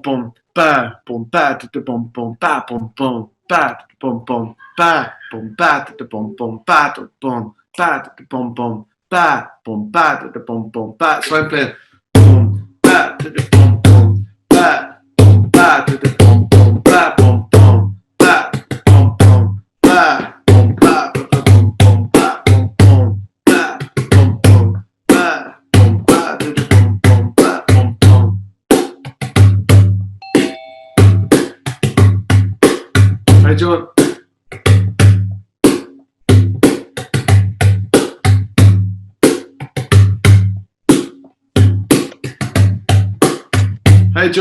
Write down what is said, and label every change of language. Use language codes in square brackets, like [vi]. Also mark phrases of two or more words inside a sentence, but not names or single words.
[en] ba, boom, bat, the boom, boom, ba, boom, boom, bat boom boom bat boom bat boom boom bat boom bat boom boom bat boom bat boom boom bat. So I'm playing boom bat boom boom bat boom bat boom boom bat boom boom bat boom boom bat boom bat boom boom bat boom boom bat boom boom bat boom bat boom boom bat boom boom. Hi John. Hi John.